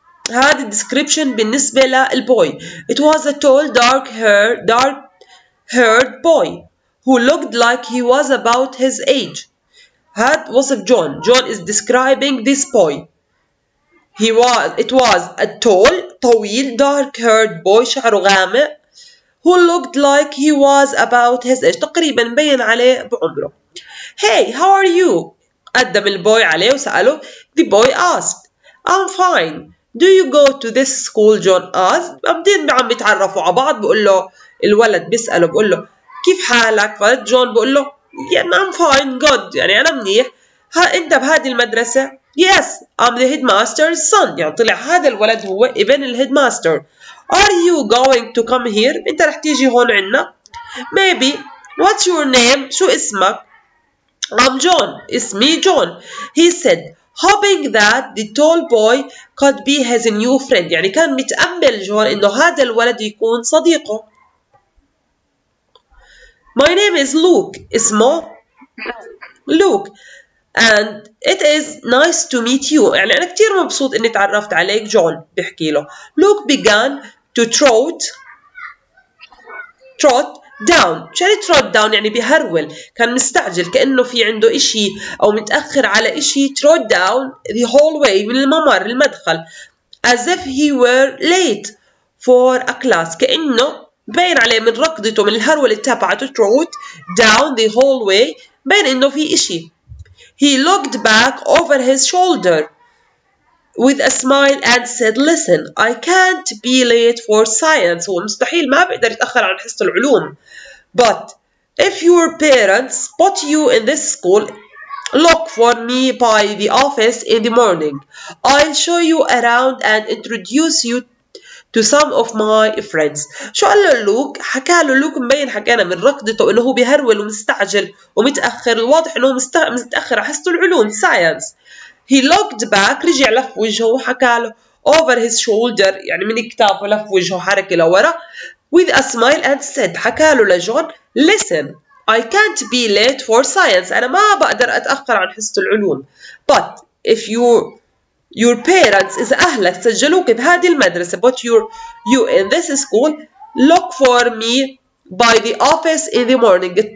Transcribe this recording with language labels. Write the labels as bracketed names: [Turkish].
[Arabic] هذا الديسكريبشن بالنسبة للبوي. [English] It was a tall, dark-haired boy who looked like he was about his age. [Arabic] هذا وصف جون. [English] John is describing this boy. It was a tall, [Arabic] طويل, [English] dark-haired boy [Arabic] شعره غامق [English] who looked like he was about his age. [Arabic] تقريبا مبين عليه بعمره. [English] Hey, how are you? [Arabic] قدم البوي عليه وسأله. [English] The boy asked, I'm fine. Do you go to this school, John asked. [Arabic] قاعدين عم بيتعرفوا على بعض. بقول له الولد بيسأله بقول له كيف حالك؟ فجون بقول له يعني [English] I'm fine good [Arabic] يعني أنا منيح. أنت بهذه المدرسة؟ [English] Yes, I'm the headmaster's son. [Arabic] يعني طلع هذا الولد هو ابن الهيدماستر. [English] Are you going to come here? [Arabic] أنت رح تيجي هون عنا؟ [English] Maybe. What's your name? [Arabic] شو اسمك؟ [English] I'm John. [Arabic] اسمي جون. [English] He said, hoping that the tall boy could be his new friend. [Arabic] يعني كان متأمل جون إنه هذا الولد يكون صديقه. [English] My name is Luke. [Arabic] اسمه [English] Luke. And it is nice to meet you. [Arabic] يعني أنا كتير مبسوط إني تعرفت عليك. جون بيحكي له. [English] Luke began to trot down. [Arabic] شو يعني trot down؟ يعني بيهرول. كان مستعجل كأنه في عنده إشي أو متأخر على إشي. [English] trot down the hallway [Arabic] من الممر المدخل. [English] as if he were late for a class. [Arabic] كأنه باين عليه من ركضته من الهرولة تبعته [English] trot down the hallway [Arabic] باين إنه في إشي. [English] He looked back over his shoulder with a smile and said, listen, I can't be late for science. [Arabic] هو مستحيل ما بقدر يتأخر عن حصة العلوم. [English] But if your parents put you in this school, look for me by the office in the morning. I'll show you around and introduce you to some of my friends. [Arabic] شو قال له لوك؟ حكى له لوك مبين حكينا من ركضته انه هو بيهرول ومستعجل ومتأخر. الواضح انه متأخر على حصة العلوم science. [English] He looked back. [Arabic] رجع لف وجهه وحكى له [English] over his shoulder [Arabic] يعني من كتافه لف وجهه حركة لورا [English] with a smile and said [Arabic] حكى له لجون [English] listen, I can't be late for science. [Arabic] أنا ما بقدر أتأخر عن حصة العلوم. [English] But if your parents [Arabic] إذا أهلك سجلوك بهذه المدرسة [English] but you in this school, look for me by the office in the morning.